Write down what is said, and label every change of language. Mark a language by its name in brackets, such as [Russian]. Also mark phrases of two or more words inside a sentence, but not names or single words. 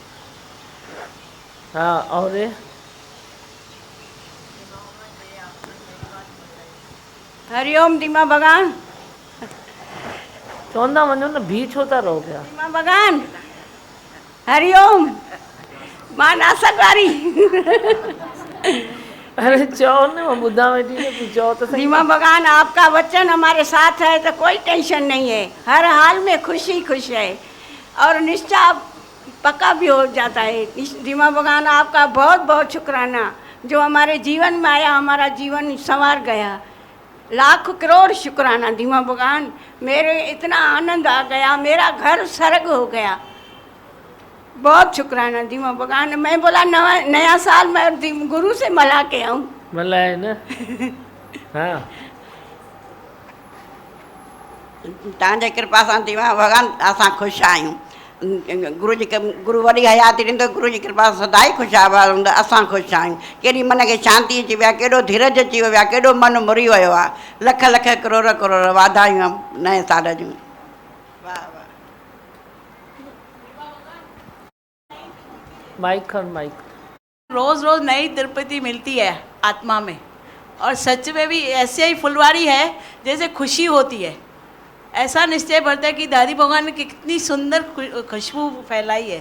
[Hindi] हाँ, और हरिओम दीमा भगवान। [Sindhi] चौंदा वञो न, बीच होता रहो पिया। दीमा भगवान हरिओम, मां नासक वारी। अरे चओ न, मैं ॿुधां वेठी न, तूं चओ त सही। [Hindi] दीमा भगवान, आपका वचन हमारे साथ है तो कोई टेंशन नहीं है, हर हाल में खुशी खुश है और निष्ठा पक्का भी हो जाता है। दीमा भगवान, आपका बहुत बहुत शुक्राना, जो हमारे जीवन में आया, हमारा जीवन संवार गया। लाख करोड़ शुक्राना दीमा भगवान, मेरे इतना आनंद आ गया, मेरा घर स्वर्ग हो गया। बहुत शुक्राना दीमा भगवान। मैं बोला नया साल मैं गुरु से मिला के आऊँ। मिला है ना। हाँ, [Sindhi] तव्हांजे कृपा सां दीमा भगवान असां ख़ुशि आहियूं। गुरु वरी हयाती ॾींदो, गुरु जी कृपा सदाई ख़ुशहाल हूंदा, असां ख़ुशि आहियूं। केॾी मन खे शांती अची विया, केॾो धीरज अची वियो आहे, केॾो मन मुरी वियो आहे। लख लख करोड़ करोड़ वाधायूं नए साल जूं। माइक खन, माइक। [Hindi] रोज़ रोज़ नई तृप्ति मिलती है आत्मा में, और सच में भी ऐसे ही फुलवारी है जैसे खुशी होती है। ऐसा निश्चय बढ़ता है कि दादी भगवान ने कितनी सुंदर खुशबू फैलाई है।